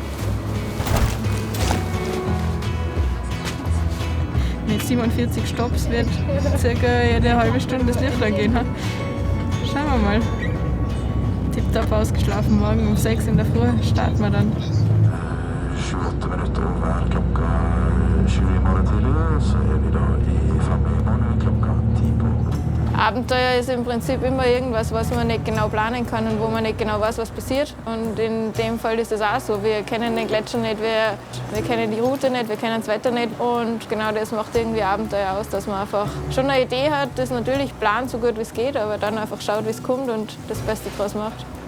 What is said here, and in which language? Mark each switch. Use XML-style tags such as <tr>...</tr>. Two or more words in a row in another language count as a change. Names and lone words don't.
<de>Mit 47 Stopps wird circa jede halbe Stunde das Licht angehen. Schauen wir mal. Tipptopp ausgeschlafen, morgen um 6 in der Früh starten wir dann.</de> <no>28 minutter over klokka 7 i morgen tidlig, så er vi da i framme i morgen klokka 10 på.</no> <de>Abenteuer ist im Prinzip immer irgendwas, was man nicht genau planen kann und wo man nicht genau weiß, was passiert. Und in dem Fall ist es auch so. Wir kennen den Gletscher nicht, wir kennen die Route nicht, wir kennen das Wetter nicht. Und genau das macht irgendwie Abenteuer aus, dass man einfach schon eine Idee hat, das natürlich plant, so gut wie es geht, aber dann einfach schaut, wie es kommt und das Beste draus macht.</de>